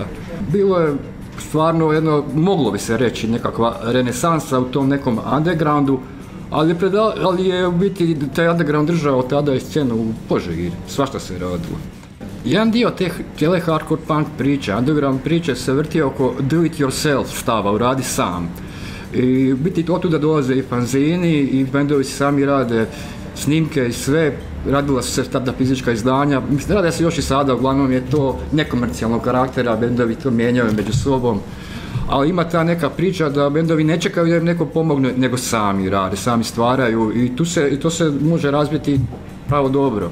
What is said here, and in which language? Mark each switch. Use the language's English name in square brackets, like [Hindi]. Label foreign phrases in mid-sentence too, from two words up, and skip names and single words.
[Croatian] Bilo je stvarno jedno, moglo bi se reći, nekakva renesansa u tom nekom undergroundu, ali je u biti taj underground držao tada i scenu u Požegi, svašta se radilo. Jedan dio te cijele [English] hardcore punk [Croatian] priče, underground priče se vrti oko [English] do it yourself [Croatian] stava, uradi sam. I u biti od tuda dolaze i fanzini i bendovi sami rade snimke i sve, radila su se tada fizička izdanja, mislim rade se još i sada, uglavnom je to nekomercijalnog karaktera, bendovi to mijenjaju među sobom. Ali ima ta neka priča da bendovi ne čekaju da im neko pomogne, nego sami rade, sami stvaraju i to se može razviti pravo dobro.